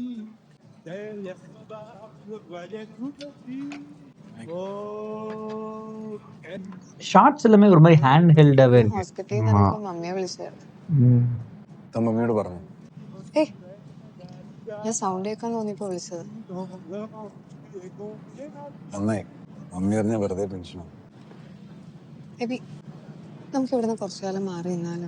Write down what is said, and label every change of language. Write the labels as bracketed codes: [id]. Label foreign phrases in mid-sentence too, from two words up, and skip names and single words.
[fr] Derrière son bar, je voyais tout petit. Oh, [ta] ஷார்ட்ஸ் எல்லாமே ஒரு மாதிரி ஹேண்ட் ஹெல்டாகவே இருக்கு. [ml] ഹോസ്പിറ്റലിൽ നിന്നപ്പോ മമ്മിയെ വിളിച്ചായിരുന്നു. മമ്മിയോട് പറഞ്ഞു. ഏയ് ഞാൻ സൗണ്ട് കേൾക്കാൻ തോന്നിയപ്പോ വിളിച്ചത്. നന്നായി. മമ്മി പറഞ്ഞ വെറുതെ ടെൻഷനാണ്. എബി നമുക്ക് ഇവിടുന്ന് കുറച്ചു കാലം മാറി നിന്നാലും.